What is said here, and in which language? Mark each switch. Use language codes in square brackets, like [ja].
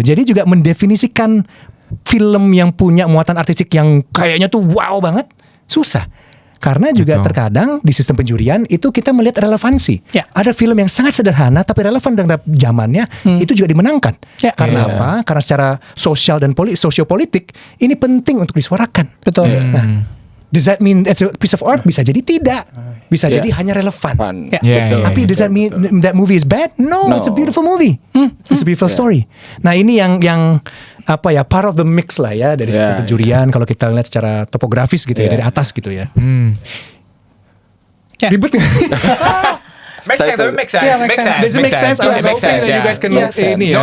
[id] Jadi juga mendefinisikan film yang punya muatan artistik yang kayaknya tuh wow banget susah. Karena juga terkadang di sistem penjurian itu kita melihat relevansi. Ada film yang sangat sederhana tapi relevan terhadap zamannya, itu juga dimenangkan. Karena apa? Karena secara sosial dan sosiopolitik ini penting untuk disuarakan. Betul. Nah, [en] does that mean it's a piece of art? [id] Bisa jadi tidak. Bisa jadi hanya relevan. Betul. Tapi [en] does that mean that movie is bad? No. It's a beautiful movie. It's a beautiful story. [id] Nah ini yang apa ya, [en] part of the mix [id] lah ya dari sistem penjurian kalau kita lihat secara topografis gitu ya, dari atas gitu ya. Ribet nggak? [en] Make sense. Does it make sense? It makes sense. You guys can [id] ini ya.